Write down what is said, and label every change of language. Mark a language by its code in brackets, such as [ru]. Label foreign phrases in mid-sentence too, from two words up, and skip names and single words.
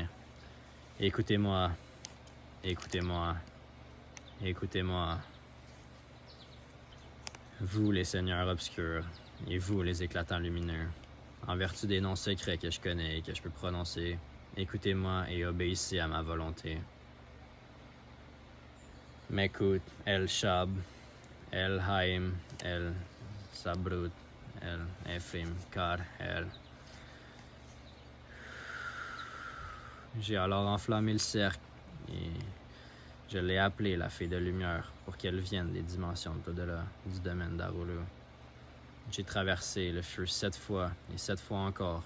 [fr] Écoutez-moi, écoutez-moi, écoutez-moi. Vous, les seigneurs obscurs, et vous, les éclatants lumineux, en vertu des noms secrets que je connais et que je peux prononcer, écoutez-moi et obéissez à ma volonté. Mekut, El Shab, El Haim, El Sabrut, El Ephrim, Kar, El. J'ai alors enflammé le cercle et je l'ai appelée la fée de lumière pour qu'elle vienne des dimensions au-delà du domaine d'Arulu. J'ai traversé le feu 7 fois et 7 fois encore.